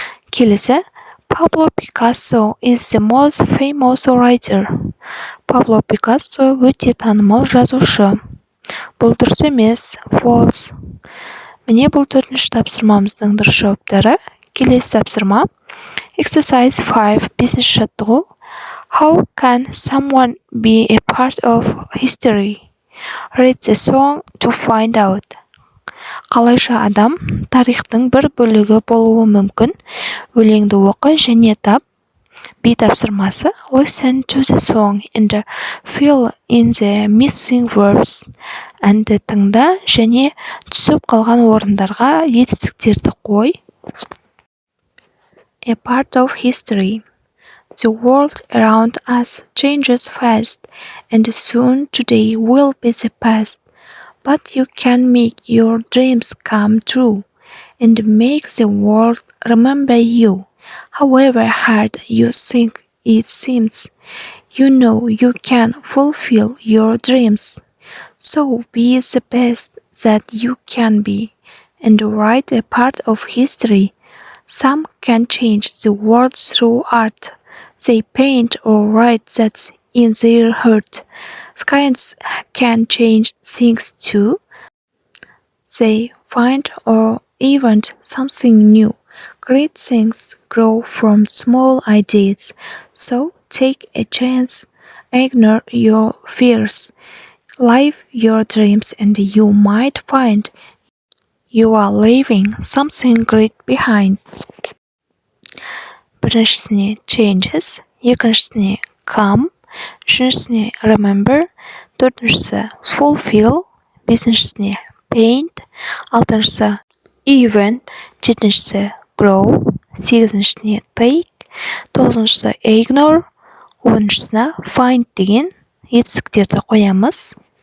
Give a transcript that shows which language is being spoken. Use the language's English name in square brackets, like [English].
[Kazakh] Келесі [English] Pablo Picasso is the most famous writer. [Kazakh] Пабло Пикассо өте танымал жазушы. Бұл дұрыс емес, false. Міне бұл 4-ші тапсырмамыздың дұрыс жауаптары. Келесі тапсырма exercise 5. 5-ші жаттығу. [English] How can someone be a part of history? Read the song to find out. [Kazakh] Қалайша адам тарихтың бір бөлігі болуы мүмкін? Өлеңді оқы және тап. B тапсырмасы [English] listen to the song and fill in the missing verbs. [Kazakh] Әнді тыңда және түсіп қалған орындарға етістіктерді қой. [English] A part of history. The world around us changes fast, and soon today will be the past. But you can make your dreams come true, and make the world remember you. However hard you think it seems, you know you can fulfill your dreams. So be the best that you can be, and write a part of history. Some can change the world through art. They paint or write that's in their heart. Science can change things too. They find or invent something new. Great things grow from small ideas. So take a chance. Ignore your fears. Live your dreams and you might find you are leaving something great behind. [Kazakh] Біріншісіне changes, екіншісіне come, үшіншісіне remember, төртіншісі fulfill, бесіншісіне paint, алтыншысы event, жетіншісі grow, сегізіншісіне take, тоғызыншысы ignore, оныншысына find деген етістіктерді қоямыз.